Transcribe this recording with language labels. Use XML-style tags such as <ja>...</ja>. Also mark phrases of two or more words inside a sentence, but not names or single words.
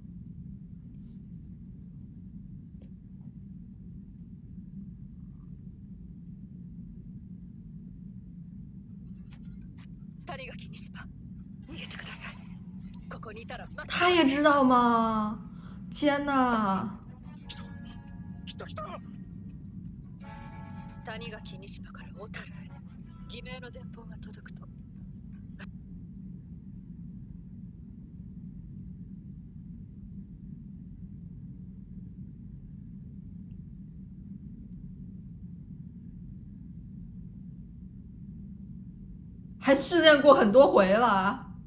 <zh>他也知道吗？天哪！</zh> <ja>来た来た。谷垣西島から小樽へ偽名の電報が届くと。</ja> <zh>还训练过很多回了。</zh>